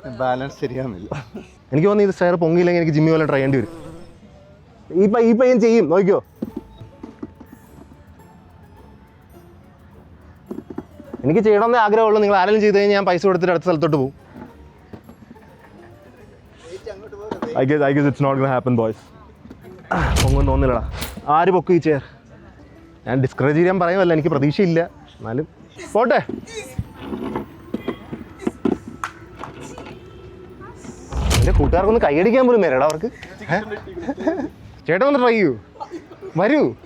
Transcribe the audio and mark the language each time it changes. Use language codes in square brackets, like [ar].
[ml] Balance ശരിയാവുന്നില്ല. എനിക്ക് തോന്നുന്നു ഇത് ചെയർ പൊങ്ങിയില്ലെങ്കിൽ എനിക്ക് ജിമ്മി പോലെ ട്രൈ ചെയ്യേണ്ടി വരും. ഈ പയ്യൻ ചെയ്യും, നോക്കിയോ. എനിക്ക് ചെയ്യണമെന്നേ ആഗ്രഹമുള്ളൂ. നിങ്ങൾ ആരെങ്കിലും ചെയ്ത് കഴിഞ്ഞാൽ ഞാൻ പൈസ കൊടുത്തിട്ട് അടുത്ത സ്ഥലത്തോട്ട് പോകും. [en] I guess it's not gonna happen boys. [ml] പൊങ്ങും തോന്നില്ലടാ. ആര് പൊക്കും ഈ ചെയർ? ഞാൻ ഡിസ്കറേജ് ചെയ്യാൻ പറയുമല്ല, എനിക്ക് പ്രതീക്ഷയില്ല. എന്നാലും പോട്ടെ. എൻ്റെ കൂട്ടുകാർക്കൊന്ന് കൈയടിക്കാൻ പോലും നേരടാ അവർക്ക്. ചേട്ടൻ ഒന്ന് ട്രൈ ചെയ്യൂ, വരൂ.